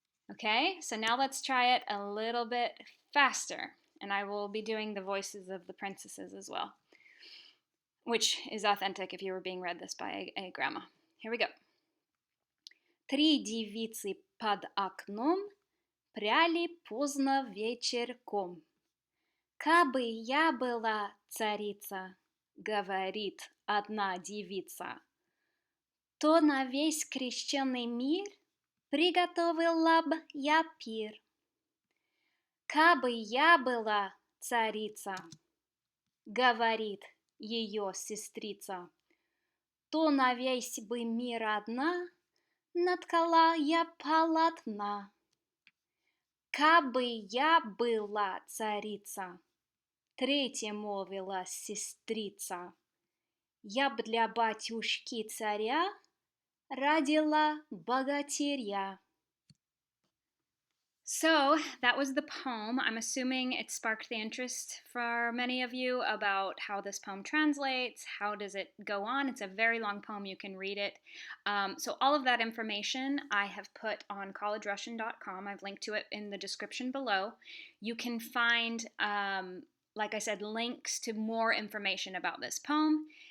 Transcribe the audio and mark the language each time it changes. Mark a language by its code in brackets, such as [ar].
[en] Okay, so now let's try it a little bit faster. And I will be doing the voices of the princesses as well, which is authentic if you were being read this by a grandma. Here we go. [ru] Три девицы под окном пряли поздно вечерком. Кабы я была царица, говорит одна девица, то на весь крещеный мир приготовила б я пир. Кабы я была царица, говорит ее сестрица, то на весь бы мир одна наткала я полотна. Кабы я была царица, третья молвила сестрица, я б для батюшки царя родила богатыря. [en] So that was the poem. I'm assuming it sparked the interest for many of you about how this poem translates, how does it go on. It's a very long poem, you can read it. So all of that information I have put on collegerussian.com. I've linked to it in the description below. You can find, like I said, links to more information about this poem.